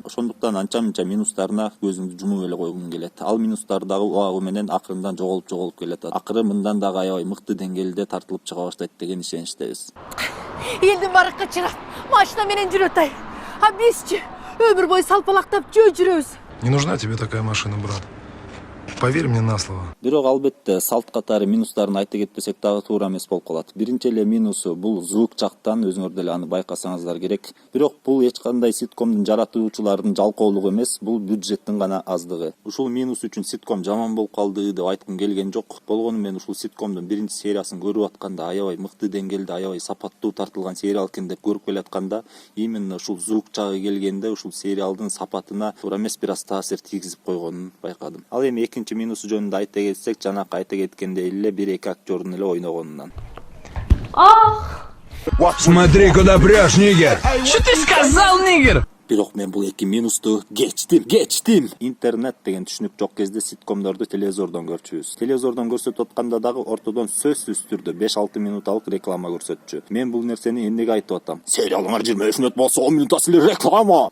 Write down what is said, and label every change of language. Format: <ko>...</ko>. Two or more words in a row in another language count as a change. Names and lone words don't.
<ky>Ошондуктан анча-мынча минустарына көзүңдү жумуп эле койгуң келет. Ал минустар дагы убагы менен акырындан жоголуп келет. Акыры мындан дагы аябай мыкты деңгээлде тартылып чыга баштайт деген ишеничтебиз. Элдин баары кычырат, машина менен жүрөт ай. А бизчи өмүр бою салпалактап жүрөбүз.</ky> <ru>Не нужна тебе такая машина, брат. Поверь мне на слово.</ru> <ky>Бирок албетте салт катары минустарын айта кетпесек дагы туура эмес болуп калат. Биринчи эле минусу бул звук жактан, өзүңөр деле аны байкасаңыздар керек. Бирок бул эч кандай ситкомдун жаратуучуларынын жалкоолугу эмес, бул бюджеттин гана аздыгы. Ушул минус үчүн ситком жаман болуп калды деп айткым келген жок. Болгону мен ушул ситкомдун биринчи сериясын көрүп атканда аябай мыкты деңгээлде, аябай сапаттуу тартылган сериал экен деп көрүп келатканда, именно ушул звук жагы келгенде ушул сериалдын сапатына туура эмес бир аз таасир тийгизип койгонун байкадым. Ал эми экинчи минусу жөнүндө айта кетсек, жанакы айта кеткендей эле бир-эки актердун эле ойногонунан.</ky> <ru>Смотри, куда прешь, нигер. Что ты сказал, нигер?</ru> <ky>Бирок мен бул эки минусту кечтим. Интернет деген түшүнүк жок кезде ситкомдорду телевизордон көрчүбүз. Телевизордон көрсөтүп атканда дагы ортодон сөзсүз түрдө 5-6 минуталык реклама көрсөтчү. Мен бул нерсени эмнеге айтып атам? Сериалыңар 23 минут болсо 10 минутта силер реклама.</ky>